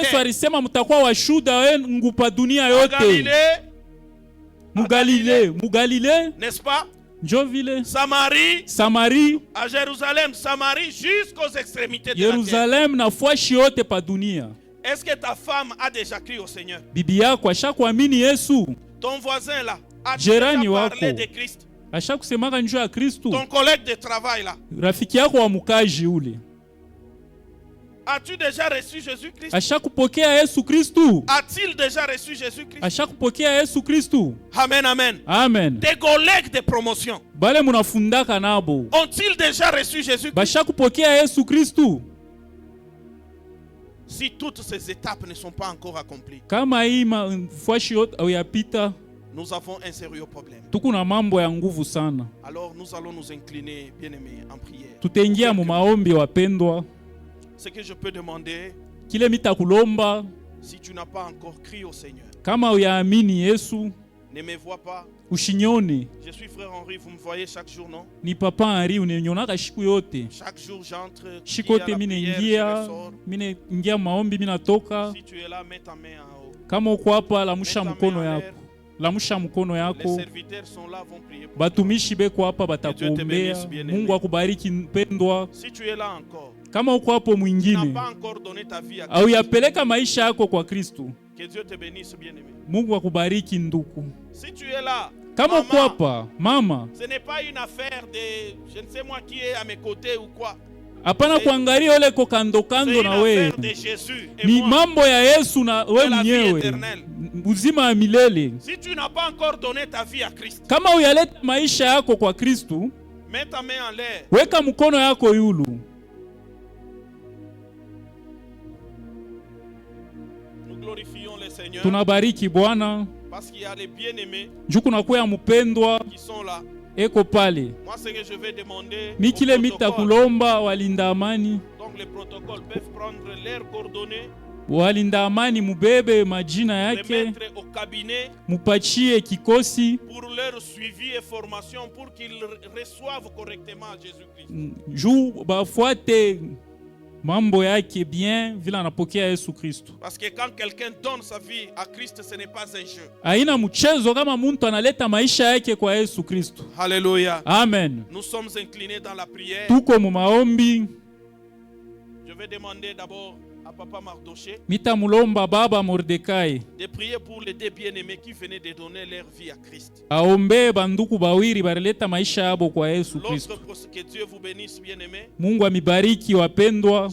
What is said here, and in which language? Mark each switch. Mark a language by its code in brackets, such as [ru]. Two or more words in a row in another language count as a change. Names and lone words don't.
[sw] Yesu [fr] terre. [sw] alisema mtakuwa washuda wenu pa dunia [fr] En [sw] yote. [fr] Galilée, [sw] Mugalile, [fr] n'est-ce pas? [sw] njo vile [fr] Samarie, [sw] Samari, [fr] à Jérusalem, Samarie, jusqu'aux extrémités de la terre. [sw] Yerusalemu na fwashi yote pa dunia. [fr] Est-ce que ta femme a déjà crié au Seigneur? [sw] Bibi yako ashakuamini Yesu? [fr] Ton voisin là, a [sw] Jirani [fr] déjà [sw] wako. [fr] parlé de Christ? [sw] Ashakusemaka njoo ya Kristu? [fr] Ton collègue de travail là, [sw] Rafiki yako wa mukaji ule [fr] as-tu déjà reçu Jésus-Christ? [sw] ashakupokea Yesu Kristu? [fr] A-t-il déjà reçu Jésus-Christ? [sw] Ashakupokea Yesu Kristu? Amen, amen. Amen. [fr] Tes collègues de promotion, [sw] Bale munafundaka nabo [fr] ont-ils déjà reçu Jésus-Christ? [sw] bashakupokea Yesu Kristu? [fr] Si toutes ces étapes ne sont pas encore accomplies, [sw] Kama hii fwashi yote au yapita, [fr] nous avons un sérieux problème. [sw] tuko na mambo ya nguvu sana. [fr] Alors nous allons nous incliner, bien-aimés, en prière. [sw] Tutaingia mu maombi wapendwa. [fr] Ce que je peux demander, [sw] Kile mitakulomba, [fr] si tu n'as pas encore crié au Seigneur, [sw] kama uyaamini Yesu, [fr] ne me vois pas. [sw] ushinyone. [fr] Je suis frère Henri, vous me voyez chaque jour, non? [sw] Ni papa Henri, uninyonaka shiku yote. [fr] Chaque jour j'entre, [sw] Shiku yote mine ingia maombi, minatoka. [fr] Si tu es là, mets ta main en haut. [sw] Kama uko hapa, lamusha [fr] Mets ta [sw] mkono [fr] main en [sw] yako, [fr] l'air. [sw] lamusha mkono [fr] Les [sw] yako. [fr] serviteurs sont là, vont prier pour toi. [sw] Batumishi beko hapa [fr] Dieu te [sw] batakuombea. [fr] bénisse, bien-aimé. [sw] Mungu akubariki mpendwa. [fr] Si tu es là encore, [sw] Kama uko hapo [fr] tu n'as [sw] mwingine [fr] pas encore donné ta vie à [sw] au [fr] Christ, [sw] yapeleka maisha yako kwa Kristu, [fr] que Dieu te bénisse, bien-aimé. [sw] Mungu akubariki nduku. [fr] Si tu es là, [sw] Kama uko [fr] maman, [sw] hapa mama, [fr] ce n'est pas une affaire de je ne sais moi qui est à mes côtés ou quoi. [sw] hapana kuangalia ole ko kando [fr] C'est [sw] kando [fr] une [sw] na wewe. [fr] affaire de Jésus et [sw] Ni [fr] moi. [sw] mambo ya Yesu na [fr] De [sw] wewe [fr] la vie [sw] mwenyewe, [fr] éternelle. [sw] uzima wa milele. [fr] Si tu n'as pas encore donné ta vie à Christ, [sw] Kama uyaleta maisha yako kwa Kristu, [fr] mets ta main en l'air. [sw] weka mkono yako yulu. [fr] Nous glorifions le Seigneur [sw] Tunabariki Bwana [fr] parce qu'il y a les bien-aimés [sw] juu kunakuya mpendwa [fr] qui sont là. [sw] eko pale. [fr] Moi, ce que je vais demander [sw] Mikile [fr] au [sw] mita [fr] protocole. [sw] kulomba walinda amani. [fr] Donc les protocoles peuvent prendre leurs coordonnées, [sw] Walinda amani mubebe majina [fr] les [sw] yake, [fr] mettre au cabinet [sw] mupachie kikosi [fr] pour leur suivi et formation pour qu'ils reçoivent correctement Jésus-Christ. [sw] juu bafuate mambo yake bien vile anapokea Yesu Kristo. [fr] Parce que quand quelqu'un donne sa vie à Christ, ce n'est pas un jeu. [sw] Haina mchezo kama mtu analeta maisha yake kwa Yesu Kristo. [fr] Alléluia. [sw] Amen. [fr] Nous sommes inclinés dans la prière. [sw] Tuko mu maombi. [fr] Je vais demander d'abord à Papa Mardoché [sw] Mitamulomba baba Mordekai [fr] de prier pour les deux bien-aimés qui venaient de donner leur vie à Christ. [sw] aombe banduku bawiri barileta maisha yabo kwa Yesu Kristo. [fr] L'autre, que Dieu vous bénisse, bien-aimés. [sw] Mungu amibariki wapendwa.